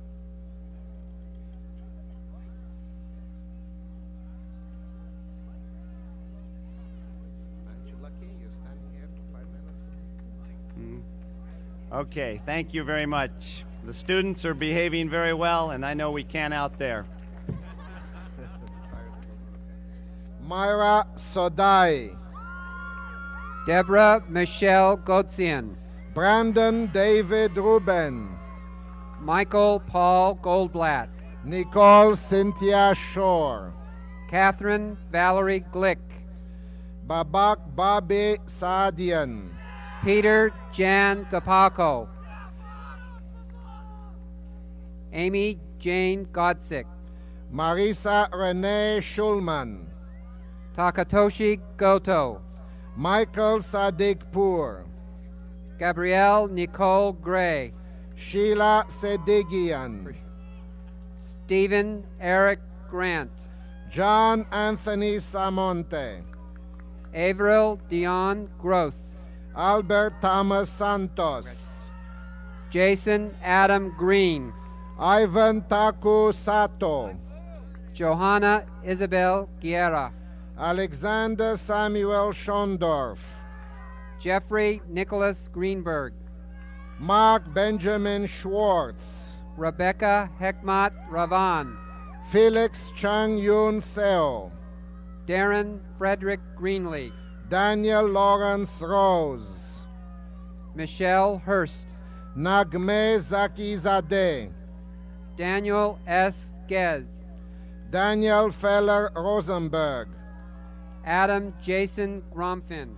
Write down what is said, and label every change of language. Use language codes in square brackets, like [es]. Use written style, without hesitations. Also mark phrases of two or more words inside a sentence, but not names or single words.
[en] Aren't you lucky you're standing here for 5 minutes? Okay, thank you very much. The students are behaving very well, and I know we can out there. Myra Sodai. Deborah Michelle Gotzian. Brandon David Ruben. Michael Paul Goldblatt. Nicole Cynthia Shore. Catherine Valerie Glick. Babak Bobby Saadian. Peter Jan Gapako. Amy Jane Godsick. Marisa Renee Schulman. Takatoshi Goto. Michael Sadikpour. Gabrielle Nicole Gray. Sheila Sedigian. Stephen Eric Grant. John Anthony Samonte. Avril Dion Gross. Albert Thomas Santos. Jason Adam Green. Ivan Taku Sato. Johanna Isabel Guerra. Alexander Samuel Schondorf. Jeffrey Nicholas Greenberg. Mark Benjamin Schwartz. Rebecca Hekmat Ravan. Felix Chang Yun Seo. Darren Frederick Greenlee. Daniel Lawrence Rose. Michelle Hurst. Nagme Zakizadeh. Daniel S. Gez. Daniel Feller Rosenberg. Adam Jason Gromfin.